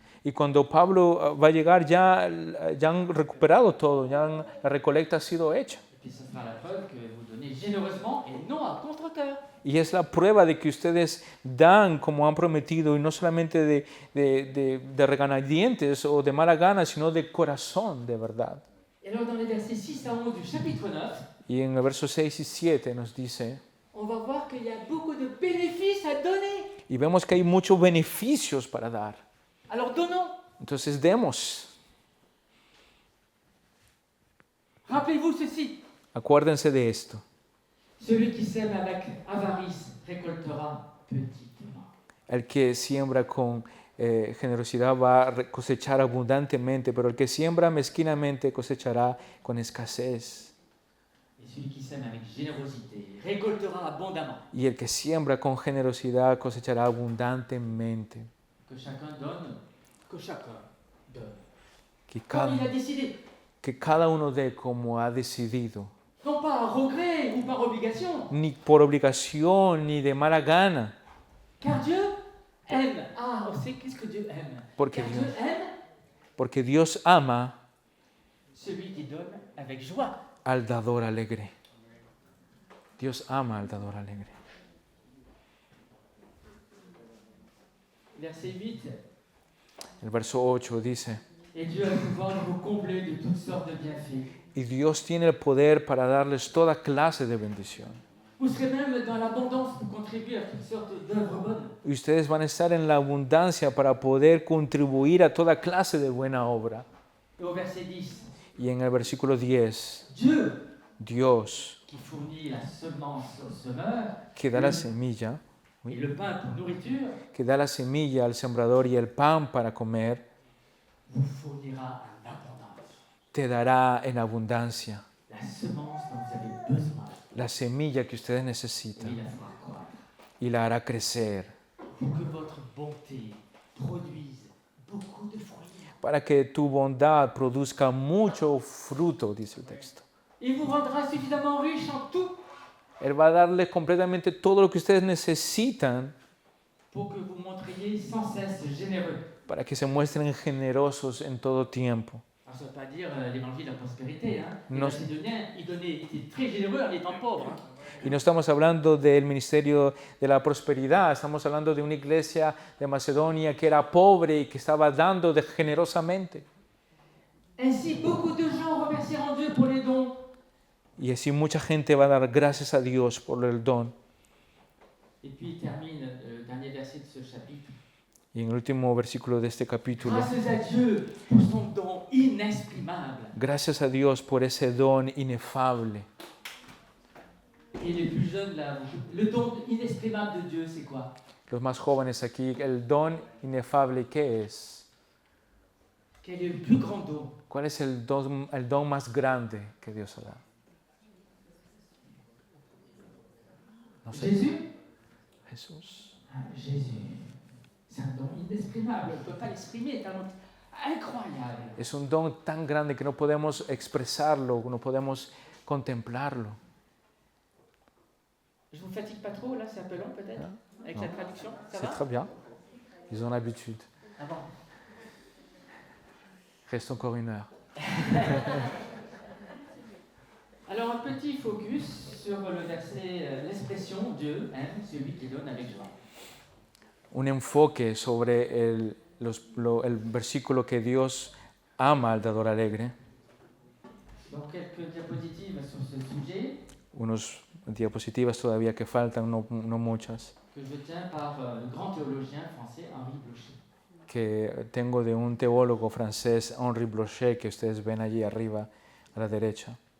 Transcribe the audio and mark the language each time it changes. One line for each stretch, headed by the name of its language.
Spanish: Y cuando Pablo va a llegar, ya han recuperado todo, la recolecta ha sido hecha.
French: Et puis ce sera la preuve que vous donnez généreusement et non à contre-cœur.
Spanish: Y es la prueba de que ustedes dan como han prometido, y no solamente de regañadientes o de mala gana, sino de corazón, de verdad.
French: Et alors dans les versets 6 à 11 du chapitre 9,
Spanish: Y en el verso 6 y 7 nos dice,
French: on va voir qu'il y a beaucoup de bénéfices à donner.
Spanish: y vemos que hay muchos beneficios para dar.
French: Alors donnons.
Spanish: Entonces demos.
French: Rappelez-vous ceci.
Spanish: Acuérdense de esto.
French: Celui qui sème avec avarice récoltera petitement.
Spanish: El que siembra con generosidad va a cosechar abundantemente, pero el que siembra mezquinamente cosechará con escasez.
French: Et celui qui sème avec générosité récoltera abondamment.
Spanish: Y el que siembra con generosidad cosechará abundantemente.
French: Que chacun donne, que chacun donne. Comme il a décidé.
Spanish: Que cada uno dé como ha decidido.
French: Non pas à regret ou par obligation.
Spanish: Ni por obligación, ni de mala gana.
French: Car Dieu aime. Ah, on sait qu'est-ce que Dieu aime.
Spanish: Porque
French: Dieu aime
Spanish: porque Dios ama
French: celui qui donne avec joie.
Spanish: Al dador alegre. Dios ama al dador alegre.
French: Verset 8.
Spanish: El verso 8 dice,
French: Et Dieu a le pouvoir de vous combler de toutes sortes de bienfaits.
Spanish: y Dios tiene el poder para darles toda clase de bendición.
French: Vous serez même dans l'abondance pour contribuer à toutes sortes d'œuvres bonnes.
Spanish: Y ustedes van a estar en la abundancia para poder contribuir a toda clase de buena obra.
French: Et au verset 10.
Spanish: Y en el versículo 10, Dios,
French: qui fournit la semence au semeur,
Spanish: que da la semilla,
French: et le pain pour nourriture,
Spanish: que da la semilla al sembrador y el pan para comer,
French: vous fournira en abondance.
Spanish: Te dará en abundancia
French: La semence dont vous avez besoin.
Spanish: la semilla que ustedes
French: Et
Spanish: necesitan
French: il la fera croître.
Spanish: y la hará crecer
French: Pour que votre bonté produise beaucoup de fruits.
Spanish: para que tu bondad produzca mucho fruto, dice el texto.
French: Il vous rendra suffisamment riche en tout
Spanish: Él va a darles completamente todo lo que ustedes necesitan
French: pour que vous montriez sans cesse généreux.
Spanish: para que se muestren generosos en todo tiempo.
French: Alors, ça ne veut pas dire l'évangile de la prospérité. Hein. Les Non. Macédoniens, ils étaient très généreux en étant pauvres. Hein.
Spanish: Y no estamos hablando del ministerio de la prosperidad, estamos hablando de una iglesia de Macedonia que era pobre y que estaba dando generosamente.
French: Ainsi, beaucoup de gens remercieront Dieu pour les dons.
Spanish: Y así mucha gente va a dar gracias a Dios por el don.
French: Et puis il termine le dernier verset de ce chapitre.
Spanish: Y en el último versículo de este capítulo,
French: Grâce à Dieu pour son don inexprimable.
Spanish: gracias a Dios por ese don inefable.
French: Et les plus jeunes, là, le don inexprimable de Dieu, c'est quoi?
Spanish: Los más jóvenes aquí, el don inefable, ¿qué es?
French: Quel est le plus grand don?
Spanish: ¿Cuál es el don más grande que Dios ha dado? No sé.
French: Jésus?
Spanish: Jesús.
French: Ah, Jésus. C'est un don inexprimable. On ne peut pas l'exprimer. C'est un don incroyable.
Spanish: Es un don tan grande que no podemos expresarlo, no podemos contemplarlo.
French: Je vous fatigue pas trop, là, c'est un peu long peut-être, avec Non. la traduction. Ça C'est va? très bien. Ils ont l'habitude. Ah bon. Reste encore 1 heure. Alors un petit focus sur le verset, l'expression Dieu aime celui qui donne avec joie.
Spanish: Un enfoque sobre el versículo que Dios ama al dador alegre.
French: Donc quelques diapositives sur ce sujet
Spanish: Unos diapositivas todavía que faltan, no muchas,
French: que je tiens par le grand théologien français Henri Blocher.
Spanish: que tengo de un teólogo francés, Henri Blocher, que ustedes ven allí arriba a la derecha.